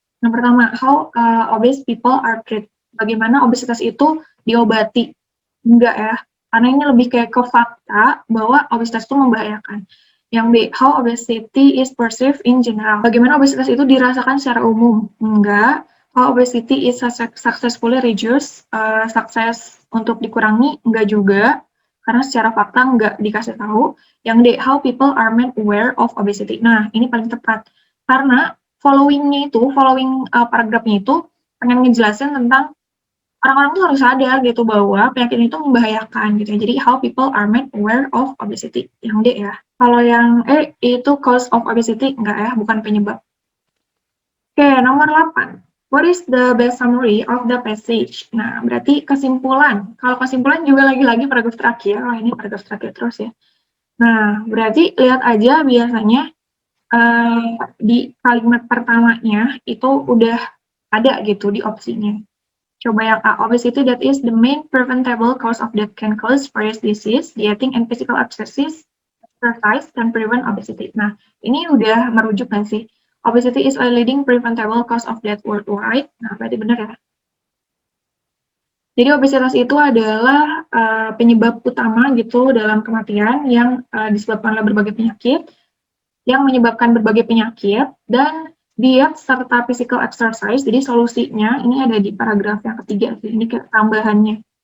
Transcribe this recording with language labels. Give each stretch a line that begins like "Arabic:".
Indonesian: Yang pertama,
English: how obese people are treated.
Indonesian: Bagaimana obesitas itu diobati. Enggak ya, karena ini lebih kayak ke fakta bahwa obesitas itu membahayakan. Yang B,
English: how obesity is perceived in general.
Indonesian: Bagaimana obesitas itu dirasakan secara umum. Enggak.
English: How obesity is successfully reduced,
Indonesian: sukses untuk dikurangi, enggak juga, karena secara fakta enggak dikasih tahu. Yang D,
English: how people are made aware of obesity.
Indonesian: Nah, ini paling tepat. Karena following paragrafnya itu pengen ngejelasin tentang orang-orang tuh harus sadar gitu bahwa penyakit itu membahayakan gitu. Jadi
English: how people are made aware of obesity.
Indonesian: Yang D ya. Kalau yang E itu
English: cause of obesity,
Indonesian: enggak ya, bukan penyebab. Oke, nomor 8.
English: What is the best summary of the passage?
Indonesian: Nah, berarti kesimpulan. Kalau kesimpulan juga lagi-lagi paragraf terakhir. Wah, ini paragraf terakhir terus ya. Nah, berarti lihat aja biasanya di kalimat pertamanya itu udah ada gitu di opsinya. Coba yang A,
English: obesity that is the main preventable cause of death can cause various disease, dieting and physical exercise can prevent obesity.
Indonesian: Nah, ini udah merujuk kan sih?
English: Obesity is a leading preventable cause of death worldwide.
Indonesian: Nah, berarti benar ya. Jadi obesitas itu adalah penyebab utama gitu dalam kematian yang disebabkan oleh berbagai penyakit, yang menyebabkan berbagai penyakit, dan diet serta physical exercise. Jadi solusinya ini ada di paragraf yang ketiga, ini tambahannya.